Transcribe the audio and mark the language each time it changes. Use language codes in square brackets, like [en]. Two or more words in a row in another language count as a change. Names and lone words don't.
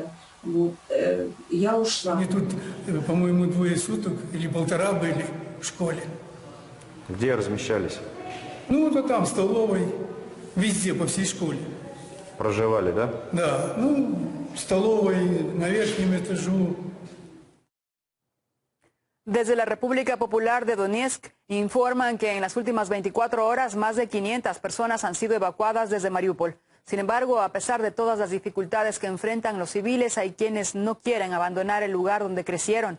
[ru] Вот. Я ушла. Они тут, по-моему, 2 суток или 1,5 были в школе. Где размещались? Ну, вот там, в столовой, везде, по всей школе. Проживали, да? Да, ну, в столовой, на верхнем этажу. [es] Desde la República Popular de Donetsk informan que en las últimas 24 horas más de 500 personas han sido evacuadas desde Mariupol. Sin embargo, a pesar de todas las dificultades que enfrentan los civiles, hay quienes no quieren abandonar el lugar donde crecieron.